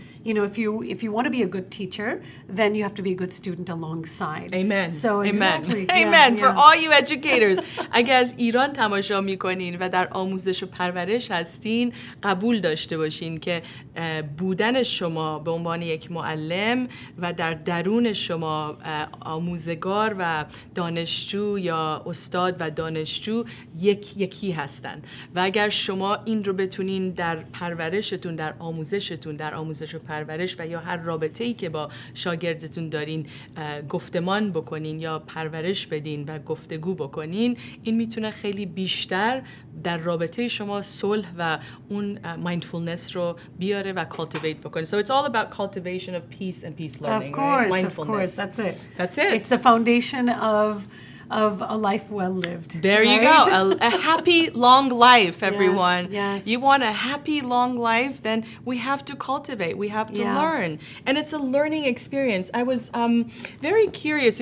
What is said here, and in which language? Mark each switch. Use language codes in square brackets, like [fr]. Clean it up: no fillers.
[en] If you want to be a good teacher, then you have to be a good student alongside. Amen. So exactly. Amen. For all you educators. [fa] اگه از ایران تماشا میکنین و در آموزش و پرورش هستین، قبول داشته باشین که بودن شما به عنوان یک معلم و در درون شما آموزگار و دانشجو یا استاد و دانشجو یکی هستن و اگر شما این رو بتونین در پرورشتون، در آموزشتون، در آموزش و پرورش و یا هر رابطه‌ای که با شاگردتون دارین گفتمان بکنین یا پرورش بدین و گفتگو بکنین، این میتونه خیلی بیشتر در رابطه شما صلح و اون mindfulness رو بیاره و cultivate بکنه. [en] So it's all about cultivation of peace and peace learning. Of course, right? of course, that's it. That's it. It's the foundation of a life well lived. There you go. A happy, long life, everyone. Yes. You want a happy, long life, then we have to cultivate. We have to learn. And it's a learning experience. I was very curious.